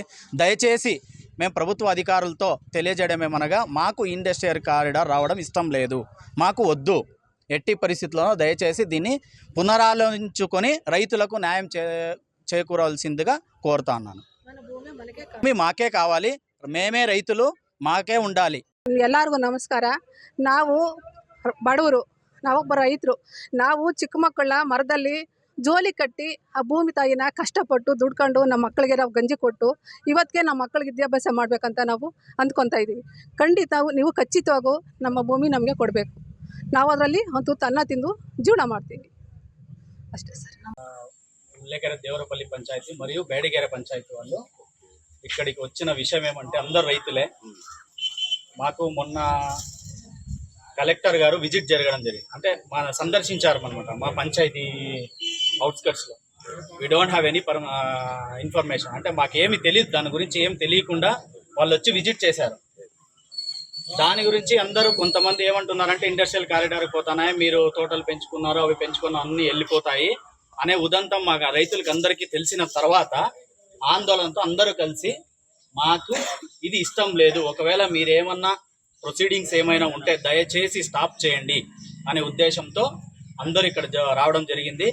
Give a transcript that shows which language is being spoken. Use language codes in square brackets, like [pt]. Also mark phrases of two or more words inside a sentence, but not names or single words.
[te] దయచేసి మేము ప్రభుత్వ అధికారులతో తెలియజేయడమేమనగా మాకు [en] industrial corridor [te] రావడం ఇష్టం లేదు, మాకు వద్దు. ఎట్టి పరిస్థితుల్లో దయచేసి దీన్ని పునరాలోచించుకొని రైతులకు న్యాయం చేకూరాల్సిందిగా కోరుతా ఉన్నాను. మాకే కావాలి, మేమే రైతులు, మాకే ఉండాలి. [kn] ಎಲ್ಲರಿಗೂ ನಮಸ್ಕಾರ. ನಾವು ಬಡವರು, ನಾವೊಬ್ಬ ರೈತರು. ನಾವು ಚಿಕ್ಕ ಮಕ್ಕಳ ಮರದಲ್ಲಿ ಜೋಲಿ ಕಟ್ಟಿ ಆ ಭೂಮಿ ತಾಯಿನ ಕಷ್ಟಪಟ್ಟು ದುಡ್ಕೊಂಡು ನಮ್ಮ ಮಕ್ಕಳಿಗೆ ನಾವು ಗಂಜಿ ಕೊಟ್ಟು ಇವತ್ತಿಗೆ ನಮ್ಮ ಮಕ್ಕಳಿಗೆ ವಿದ್ಯಾಭ್ಯಾಸ ಮಾಡಬೇಕಂತ ನಾವು ಅಂದ್ಕೊತಾ ಇದ್ದೀವಿ. ಖಂಡಿತ ನೀವು ಖಚಿತವಾಗೂ ನಮ್ಮ ಭೂಮಿ ನಮಗೆ ಕೊಡಬೇಕು. ನಾವು ಅದರಲ್ಲಿ ಒಂದು ಅನ್ನ ತಿಂದು ಜೀವನ ಮಾಡ್ತೀವಿ అಷ್ಟೇ సార్. [te] ఉల్లేకెర దేవరపల్లి పంచాయతీ మరియు బేడిగెర పంచాయతీ వాళ్ళు ఇక్కడికి వచ్చిన విషయం ఏమంటే అందరు రైతులే. మాకు మొన్న కలెక్టర్ గారు విజిట్ జరగడం జరిగింది, అంటే సందర్శించారు అనమాట మా పంచాయతీ అవుట్స్కట్స్లో. [en] we don't have any information, [te] అంటే మాకేమి తెలియదు, దాని గురించి ఏం తెలియకుండా వాళ్ళు వచ్చి విజిట్ చేశారు. దాని గురించి అందరూ కొంతమంది ఏమంటున్నారంటే [en] industrial corridor [te] పోతున్నాయి, మీరు తోటలు పెంచుకున్నారు, అవి పెంచుకున్న అన్నీ వెళ్ళిపోతాయి అనే ఉదంతం మాకు రైతులకు అందరికీ తెలిసిన తర్వాత ఆందోళనతో అందరూ కలిసి మాకు ఇది ఇష్టం లేదు, ఒకవేళ మీరేమన్నా ప్రొసీడింగ్స్ ఏమైనా ఉంటే దయచేసి స్టాప్ చేయండి అనే ఉద్దేశంతో అందరూ ఇక్కడ రావడం జరిగింది.